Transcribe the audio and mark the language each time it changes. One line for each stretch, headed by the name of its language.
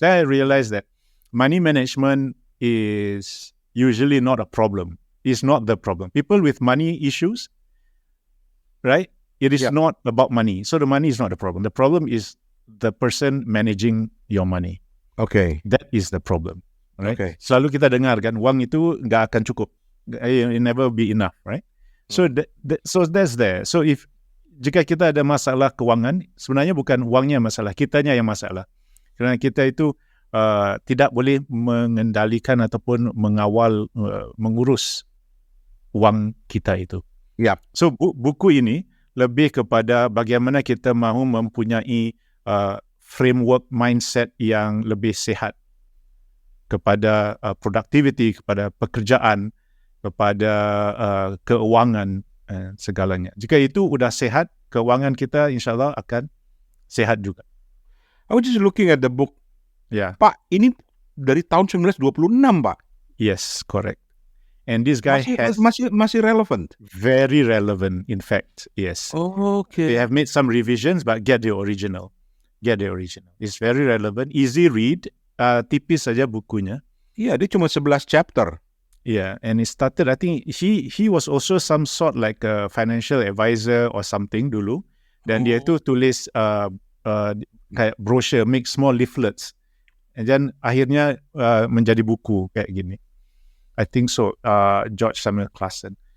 English: Then I realized that money management is usually not a problem. It's not the problem. People with money issues, right? It is not about money. So the money is not the problem. The problem is the person managing your money. Okay. That is the problem, right? Okay.
Malay: Selalu kita dengar kan, uang itu nggak akan cukup.
English: It never be enough, right? So so that's there.
Malay: So jika kita ada masalah keuangan, sebenarnya bukan uangnya masalah, kitanya yang masalah. Kerana kita itu tidak boleh mengendalikan ataupun mengawal, mengurus uang kita itu.
English: Yep.
Malay: So buku ini lebih kepada bagaimana kita mahu mempunyai framework mindset yang lebih sehat kepada productivity, kepada pekerjaan, kepada keuangan, segalanya. Jika itu udah sehat, keuangan kita insyaAllah akan sehat juga.
English: I was just looking at the book. Yeah.
Indonesian: Pak, ini dari tahun 1926, Pak.
English: Yes, correct. And this guy
Indonesian: masih relevant.
English: Very relevant, in fact. Yes. Oh, okay. They have made some revisions, but get the original. It's very relevant, easy read.
Indonesian: Tipis saja bukunya. Iya, dia cuma 11 chapter.
English: Yeah, and it started, I think he was also some sort like a financial advisor or something dulu.
Malay: Dan dia tu tulis kayak brochure,
English: make small leaflets.
Malay: And then akhirnya menjadi buku kayak gini.
English: I think so, George Samuel Clason.